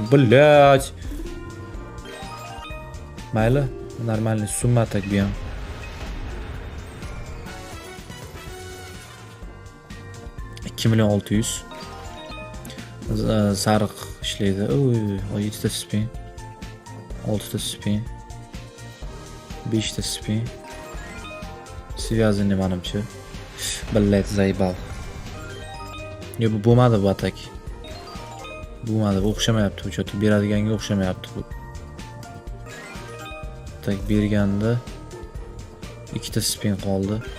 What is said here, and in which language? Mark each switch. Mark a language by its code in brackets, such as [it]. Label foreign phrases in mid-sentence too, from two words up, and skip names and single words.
[uz] Billat. Mayli, normalniy summa atak bu ham. $2 million 600. Sariq ishlaydi. Oy, 7 ta spin. 6 ta spin. 5 ta spin. Связаны menimcha. [ru] Блядь заебал. [uz] Yo, bu bo'lmadi bu atak. Bo'lmadi, bu o'xshamayapti, bu chota beradiganga o'xshamayapti bu. Tak berganda 2 ta spin qoldi.